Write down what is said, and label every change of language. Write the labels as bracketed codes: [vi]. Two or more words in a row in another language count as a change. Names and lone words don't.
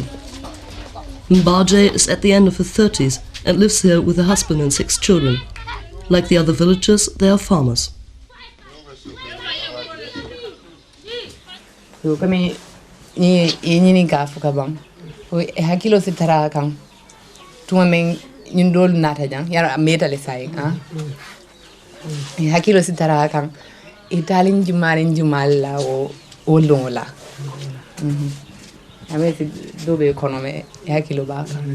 [en] Mbaje is at the end of her 30s and lives here with her husband and 6 children. Like the other villagers, they are farmers. [man] Hakilo sitara kan tuma men nyindol nata jang yara metale sai ha hakilo sitara kan Ntaaling jumala o longola ame dobe economy hakilo ba kan